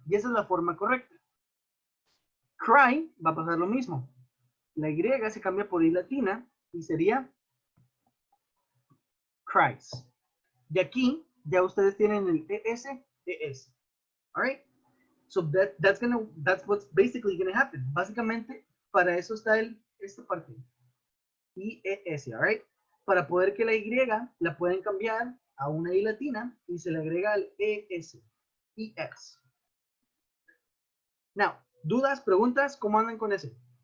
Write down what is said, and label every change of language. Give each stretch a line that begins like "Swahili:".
Spanish: Y esa es la forma correcta. Cry va a pasar lo mismo. La Y se cambia por I latina y sería cries. De aquí, ya ustedes tienen el ES.
English: All right? So that's what's basically going to happen.
Spanish: Básicamente, para eso está esta parte. IES, all right? Para poder que la Y la pueden cambiar a una I latina y se le agrega el ES. ES. Now, ¿dudas, preguntas? ¿Cómo andan con ese?